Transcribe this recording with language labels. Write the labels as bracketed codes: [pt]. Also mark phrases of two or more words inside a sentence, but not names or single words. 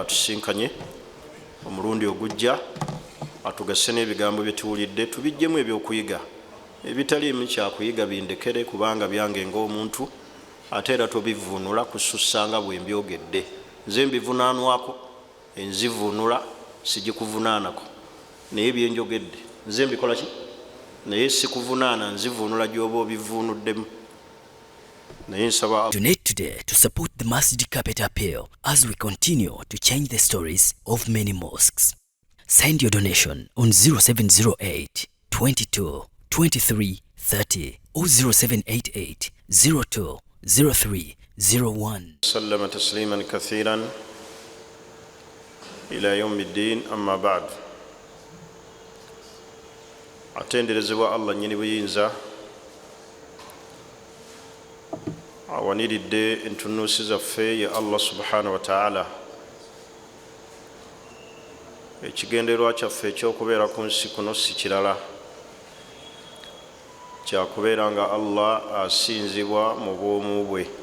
[lg] atusinkanye omulundi ogujja atugase n'ebigambo bye tuwulidde tubijjemu ebyokuyiga ebitaliimu kyakuyiga bindekere kubanga byange ng'omuntu ate era tobivuunula kusussanga bwe mbyogedde nze mbivunaanwako enzivuunula sigikuvunaanako naye byenjogedde nze mbikola ki naye sikuvunaana nzivuunula gy'oba obivuunuddemu naye nsaba. [en] Donate today to support the Masjid Carpet Appeal as we continue to change the stories of many mosques. Send your donation on 0708 22 23 30 or 0788 02 03 01. [ar] سلم تسليما كثيرا إلى يوم الدين أما بعد. [lg] atenderezebwa Allah nnyini buyinza awaniridde entunuusi zaffe ye Allah [ar] سبحانه وتعالى. [lg] Ekigendererwa kyaffe ekyokubeera ku nsi kuno si kirala kyakubeera nga Allah asinzibwa mu bwomu bwe.